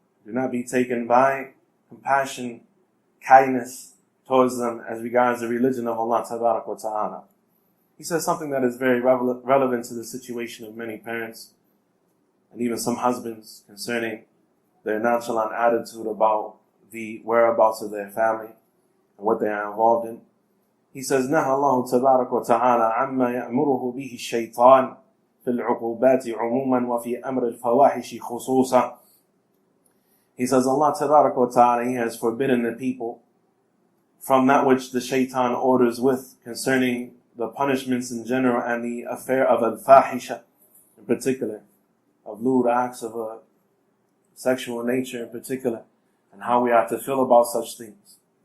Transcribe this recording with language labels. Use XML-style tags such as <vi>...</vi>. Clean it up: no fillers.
<en>Do not be taken by compassion, kindness towards them as regards the religion of Allah Tabaraka wa Ta'ala. He says something that is very relevant to the situation of many parents and even some husbands concerning their nonchalant attitude about the whereabouts of their family, and what they are involved in. He says,</en> <ar>نهى الله تبارك وتعالى عما يأمره به الشيطان في العقوبات عموما وفي أمر الفواحش خصوصا.</ar> <en>He says, Allah تبارك وتعالى, He has forbidden the people from that which the shaitan orders with concerning the punishments in general and the affair of al-fahisha in particular, of lewd acts of a sexual nature in particular, and how we have to feel about such things.</en>